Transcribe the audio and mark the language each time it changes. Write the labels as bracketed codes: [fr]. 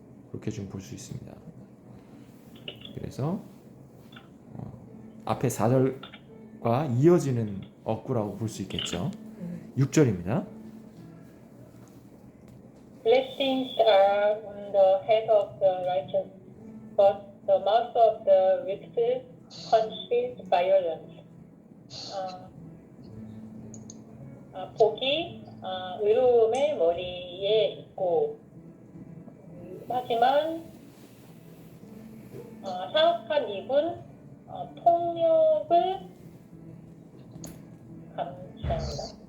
[ko] 그렇게 좀 볼 수 있습니다. 그래서 앞에 4절과 이어지는 어구라고 볼 수 있겠죠. 6절입니다. [en] Blessings are on the head of the righteous, but the mouth of the wicked conceals violence. [ko] 복이 의로움의 머리에 있고, 하지만 사악한 입은 폭력을 감추합니다.